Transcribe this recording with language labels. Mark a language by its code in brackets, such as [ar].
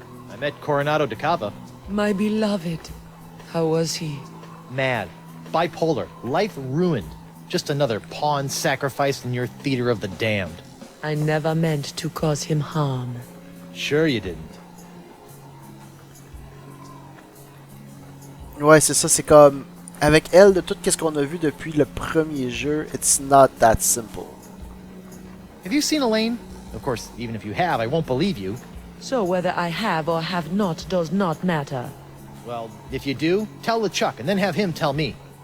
[en] I met Coronado de Cava. My beloved, how was he? Mad. Bipolar. Life ruined. Just another pawn sacrificed in your theater of the damned. I never meant to cause him harm. Sure you didn't. [fr] Ouais, c'est ça, c'est comme... Avec elle, de tout ce qu'on a vu depuis le premier jeu, [en] it's not that simple. Have you seen Elaine? Of course, even if you have, I won't believe you. So whether I have or have not does not matter. Well, if you do, tell LeChuck, and then have him tell me.